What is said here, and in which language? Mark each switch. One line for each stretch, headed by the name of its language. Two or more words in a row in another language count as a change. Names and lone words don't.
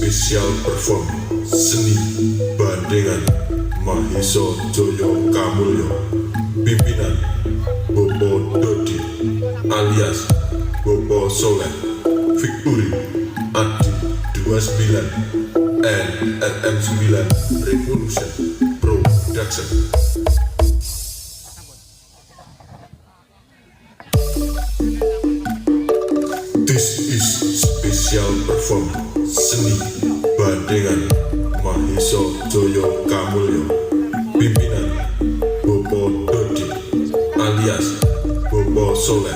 English: Special Perform Seni Bandengan Maheso Joyo Kamulyo.
Indonesian: Pimpinan Bobo Dodi alias Bobo Soleh.
English: Victory Adi 29 NRM 9 Revolution Production. This is special perform seni Bandengan Maheso Joyo Kamulyo.
Indonesian: Pimpinan Bobo Dodi alias Bobo Soleh.